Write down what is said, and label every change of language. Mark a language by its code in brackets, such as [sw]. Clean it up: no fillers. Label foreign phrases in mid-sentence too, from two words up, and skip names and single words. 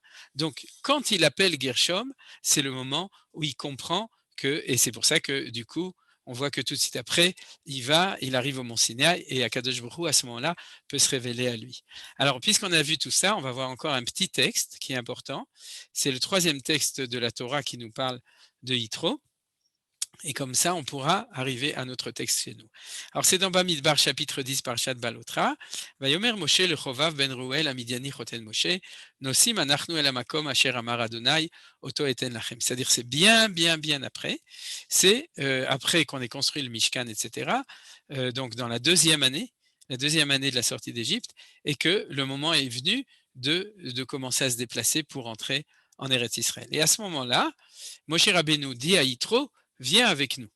[fr] Donc, quand il appelle Gershom, c'est le moment où il comprend et c'est pour ça que du coup, on voit que tout de suite après, il arrive au Mont Sinaï et [he] הקדוש ברוך הוא, [fr] à ce moment-là, peut se révéler à lui. Alors, puisqu'on a vu tout ça, on va voir encore un petit texte qui est important. C'est le 3e texte de la Torah qui nous parle de Yitro. Et comme ça, on pourra arriver à notre texte chez nous. Alors, c'est dans Bamidbar, chapitre 10, [he] פרשת בהעלותך. ויאמר משה לחובב בן רעואל המדיני חותן משה, נסעים אנחנו אל המקום אשר אמר ה', אותו אתן לכם. [fr] C'est-à-dire, c'est bien après. C'est après qu'on ait construit le Mishkan, etc. Donc, dans la deuxième année de la sortie d'Égypte, et que le moment est venu de commencer à se déplacer pour entrer en [he] ארץ ישראל. [fr] Et à ce moment-là, Moshe Rabbeinu dit à Yitro, viens avec nous.